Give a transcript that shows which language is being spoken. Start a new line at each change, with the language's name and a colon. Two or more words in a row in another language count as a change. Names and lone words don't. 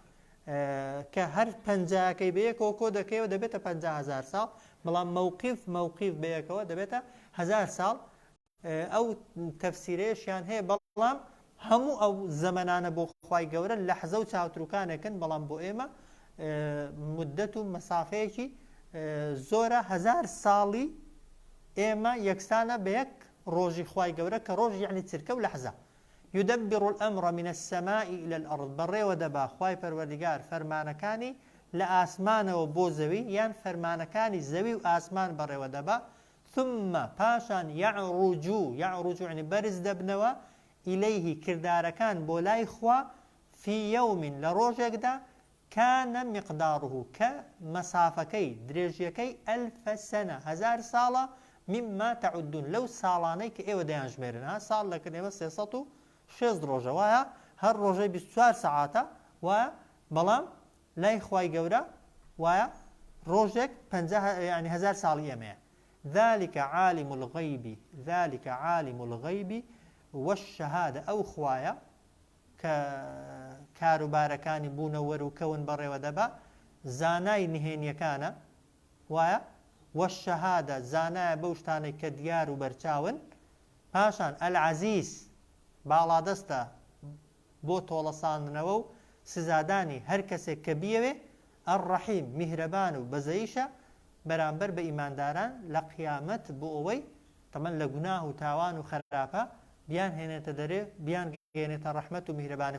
Central Kurdish: کە هەر پەنجاکەی بەیەکەوە کۆ دەکەوە دەبێتە 50,000 ساڵ بەڵام مووقیف بەیەکەوە دەبێتە 1000 ساڵ ئەو تەفسیرەیەشیان هەیە بەڵام هەموو ئەو زەمەنانە بۆ خوای گەورە لەحزە و چاوتروکانێکن بەڵام بۆ ئێمە مدەت و مەسافەیەکی زۆرە 1000 ساڵی ئێمە یەکسانە بە یەک ڕۆژی خوای گەورە کە ڕۆژ یعنی چرکە و لەحزە
Arabic: يدبر الأمر من السماء إلى الأرض
Central Kurdish: بەڕێوە دەبا خوای پەروەردیگار فەرمانەکانی لە ئاسمانەوە بۆ زەوی یان فەرمانەکانی زەوی و ئاسمان بەڕێوە دەبا ثم پاشان
Arabic: يعرج يعني
Central Kurdish: بەرز دەبنەوە إليه کردارەکان بۆ لای خوا في يوم لە ڕۆژێکدا
Arabic: كان مقداره
Central Kurdish: کە مەسافەکەی درێژیەکەی 1000 سنة 1000 ساڵە
Arabic: مما تعدون
Central Kurdish: لەو ساڵانەی کە ئێوە دەیانژمێرن ساڵ لەکن ئێوە 360 ڕۆژە وایە هەر ڕۆژەی 24 سەعاتە وایە بەڵام لای خوای گەورە وایە ڕۆژێک 1000 ساڵی ئێمەیە ذلك
Arabic: عالم الغيب والشهادة
Central Kurdish: ئەو خوایە کە کاروبارەکانی بوونەوەر و کەون بەڕێوە دەبا زانای نهێنیەکانە وایە والشهادة زانایە بەو شتانەی کە دیار و بەرچاون پاشان العەزیز باڵادەستە بۆ تۆڵەساندنەوە و سزادانی هەر کەسێک کە بیەوێ الرەحیم میهرەبان و بەزەیشە بەرامبەر بە ئیمانداران لە قیامەت بۆ ئەوەی تەمەن لە گوناه و تاوان و خراپە بیان هێنێتە دەرێ بیان گەێنێتە ڕەحمەت و میهرەبانی